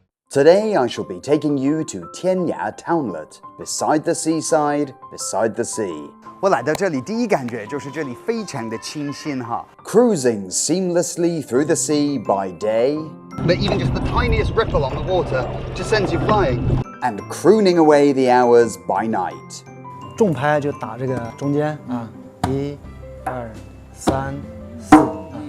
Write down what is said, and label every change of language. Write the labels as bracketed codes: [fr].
[en] Today I shall be taking you to Tianya Townlet, beside the seaside, beside the sea. [zh] 我来到这里第一感觉就是这里非常的清新哈。 [en] Cruising seamlessly through the sea by day, But even just the tiniest ripple on the water just sends you flying. and crooning away the hours by night. [zh] 重拍就打这个中间啊，1、2、3、4。